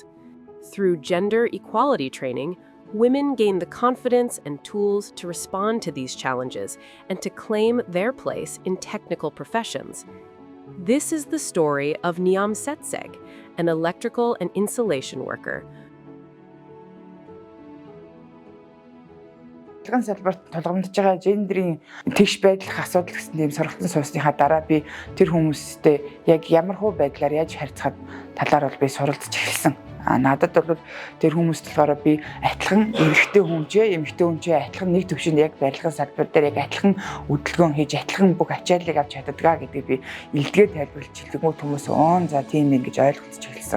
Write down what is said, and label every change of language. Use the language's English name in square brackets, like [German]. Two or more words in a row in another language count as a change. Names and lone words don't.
[English] Through gender equality training, women gain the confidence and tools to respond to these challenges and to claim their place in technical professions. This is the story of Niam Setseg, an electrical and insulation worker. [Mongolian] Салбарт тулгамдж байгаа гендерийн тэгш байдлах асуудал гэсэн тийм сургалтын суусныхаа дараа би тэр хүмүүстэй яг ямар хуу байдлаар яаж харьцахад талаар бол би суралцж эхэлсэн. Надад бол тэр хүмүүст болохоор би адилхан эмэгтэй хүнчээ адилхан нэг төвшөнд яг барилгын салбар дээр яг адилхан хөдөлгөөн хийж адилхан бүх ачааллыг авч чаддгаа гэдгийг би илдгээ тайлбарлаж хэлэнгүүт хүмүүс за тийм юм гэж ойлгож эхэлсэн.